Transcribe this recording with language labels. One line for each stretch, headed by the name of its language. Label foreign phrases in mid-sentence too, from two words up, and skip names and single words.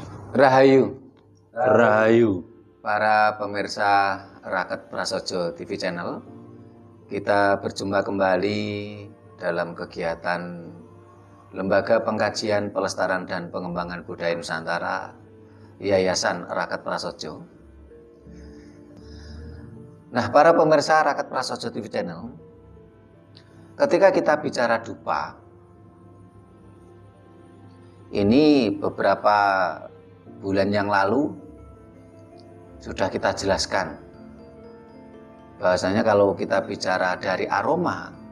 Indonesian: Rahayu, Rahayu. para pemirsa Raket Prasojo TV Channel. Kita berjumpa kembali dalam kegiatan Lembaga Pengkajian Pelestarian dan Pengembangan Budaya Nusantara Yayasan Raket Prasojo. Nah, para pemirsa Raket Prasojo TV Channel, ketika kita bicara dupa, ini beberapa bulan yang lalu sudah kita jelaskan bahwasanya kalau kita bicara dari aroma